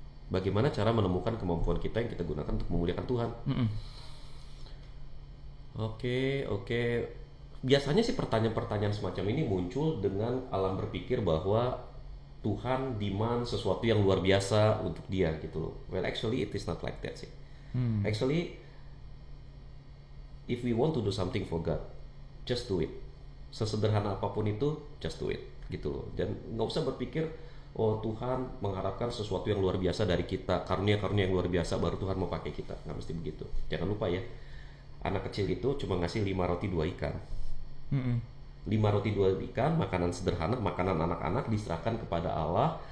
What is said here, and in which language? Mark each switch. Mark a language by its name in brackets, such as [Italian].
[Indonesian] Bagaimana cara menemukan kemampuan kita yang kita gunakan untuk memuliakan Tuhan? Oke. Biasanya sih pertanyaan-pertanyaan semacam ini muncul dengan alam berpikir bahwa Tuhan demand sesuatu yang luar biasa untuk dia gitu loh. [English] Well, actually it is not like that sih. Actually, if we want to do something for God, just do it. [Indonesian] Sesederhana apapun itu, [English] just do it [Indonesian] gitu loh. Dan nggak usah berpikir, oh Tuhan mengharapkan sesuatu yang luar biasa dari kita, karunia-karunia yang luar biasa baru Tuhan mau pakai kita. Nggak mesti begitu. Jangan lupa ya, anak kecil itu cuma ngasih 5 roti 2 ikan. 5 roti 2 ikan, makanan sederhana, makanan anak-anak diserahkan kepada Allah.